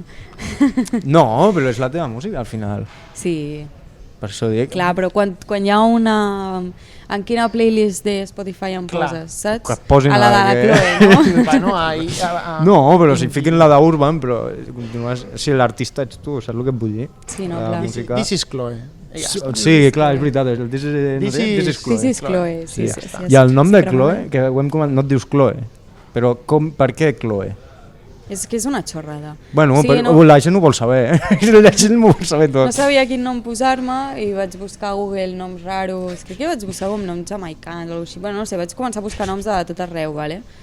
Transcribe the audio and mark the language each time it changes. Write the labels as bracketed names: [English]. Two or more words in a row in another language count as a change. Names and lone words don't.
[Catalan] No, però és la teva música, al final. Sí. Per això dic... Clar, però quan hi ha una... En quina playlist de Spotify em poses, saps? Que posin a la de la Chloe, no? No, però si fiquin la d'Urban, però si l'artista ets tu, saps el que et vull dir? Sí, no, clar. [English] This is Chloe. [Catalan] Sí, clar, és veritat, [English] This is Chloe. [Catalan] I el nom de Chloe, que ho hem comentat, no et dius Chloe, però per què Chloe? És que és una xorrada. Bueno, la gent ho vol saber, la gent ho vol saber tot. No sabia quin nom posar-me i vaig buscar a Google noms raros, crec que vaig buscar com noms jamaicans o alguna cosa així, bueno, no sé, vaig començar a buscar noms de tot arreu, vale?